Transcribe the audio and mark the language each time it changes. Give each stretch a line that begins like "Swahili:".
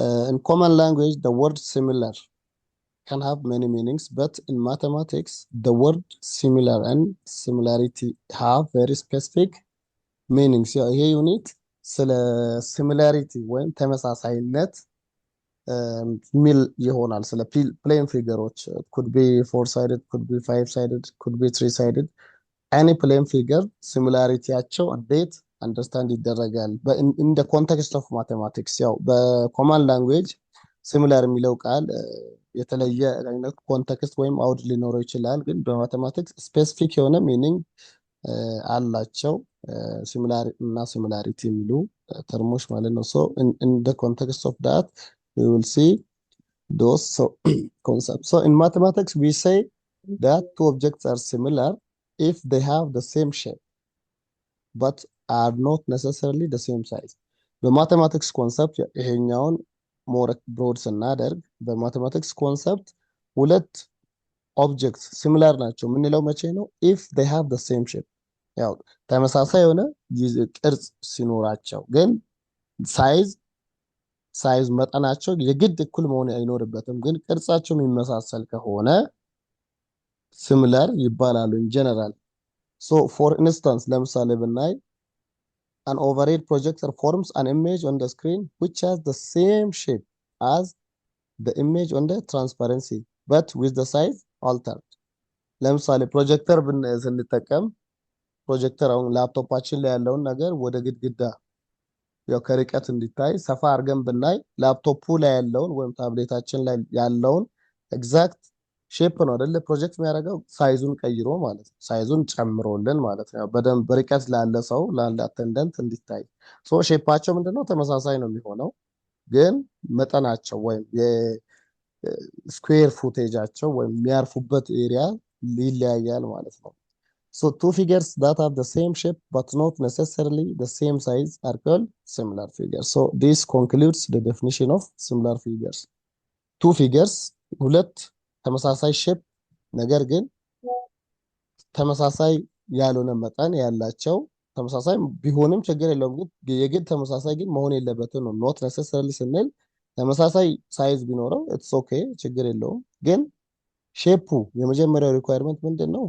English: In common language, the word similar can have many meanings, but in mathematics, the word similar and similarity have very specific meanings.
Amharic: ይሄ ዩኒት ስለ ሲሚላሪቲ ወይም ተመሳሳይነት ሚል ይሆናል። ስለ ፕሌን ፊገሮች
English: could be four sided, could be five sided, could be three sided. any plane figure
Amharic: ሲሚላሪቲያቸው እንዴት አንደርስታንድ ይደረጋል
English: in the context of mathematics።
Amharic: ያው በኮማን ላንጉዌጅ ሲሚላር የሚለው ቃል የተለየ አይነት ኮንቴክስት ወይም አውድ ሊኖረው ይችላል፣ ግን በማቴማቲክስ ስፔሲፊክ የሆነ ሚኒንግ አላቸው። ሲሚላር እና ሲሚላሪቲ የሚሉ ተርሞች ማለት ነው።
English: in the context of that we will see those concepts. So in mathematics we say that two objects are similar if they have the same shape but are not necessarily the same size.
Amharic: በማቴማቲክስ ኮንሰፕት ይሄኛውን ሞር ብሮድ ስናደርግ በማቴማቲክስ ኮንሰፕት ሁለት ኦብጀክት ሲሚላር ናቸው የምንለው መቼ ነው?
English: if they have the same shape።
Amharic: ያው ተመሳሳይ የሆነ ቅርጽ ሲኖራቸው፣ ግን ሳይዝ መጠናቸው የግድ እኩል መሆን አይኖርበትም፣ ግን ቅርጻቸው የሚመሳሰል ከሆነ ሲሚላር ይባላሉ
English: in general. So for instance,
Amharic: ለምሳሌ ብናይ
English: an overhead projector forms an image on the screen which has the same shape as the image on the transparency but with the size altered.
Amharic: ለምሳሌ ፕሮጀክተር ስንጠቀም ፕሮጀክተር አሁን ላፕቶፓችን ላይ ያለውን ነገር ወደ ግድግዳ ያው ከርቀት እንዲታይ ሰፋ አድርገን ብናይ ላፕቶፑ ላይ ያለውን ወይም ታብሌታችን ላይ ያለውን ኤግዛክት ሼፕ ነው አይደለ ፕሮጀክት የሚያደርገው፣ ሳይዙን ቀይሮ ማለት ነው፣ ሳይዙን ጨምሮልን ማለት ነው። በደንብ ርቀት ላለ ሰው ላለ አቴንደንት እንዲታይ ሼፓቸው ምንድነው ተመሳሳይ ነው የሚሆነው፣ ግን መጠናቸው ወይም የስኩዌር ፉቴጃቸው ወይም የሚያርፉበት ኤሪያ ይለያያል ማለት ነው።
English: So two figures that have the same shape but not necessarily the same size are called similar figures. So this concludes the definition of similar figures.
Amharic: Two figures, ሁለት ተመሳሳይ ሼፕ ነገር ግን ተመሳሳይ ያልሆነ መጠን ያላቸው፣ ተመሳሳይ ቢሆንም ችግር የለውም፣ ግን የግድ ተመሳሳይ ግን መሆን የለበትም ነው። not necessarily ስንል ተመሳሳይ ሳይዝ ቢኖረው
English: it's okay
Amharic: ችግር የለውም፣ ግን ሼፑ የመጀመሪያው ሪኳየርመንት ምንድነው?